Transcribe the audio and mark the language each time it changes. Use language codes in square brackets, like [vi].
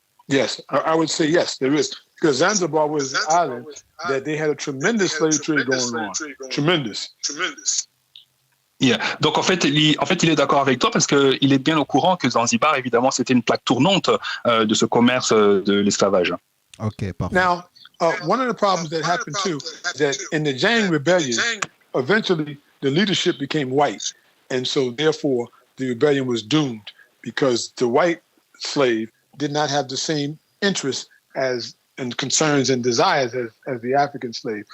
[en] Yes, I would say yes, there is. Because Zanzibar was an island that they had a tremendous slave trade going on. Tremendous. Yeah. [fr] Donc en fait, il est d'accord avec toi parce que il est bien au courant que Zanzibar, évidemment, c'était une plaque tournante de ce commerce de l'esclavage. Okay, parfait. [en] Now, one of the problems that happened too is that in the Jang rebellion, eventually the leadership became white, and so therefore the rebellion was doomed because the white slave did not have the same interests and concerns and desires as the African slave.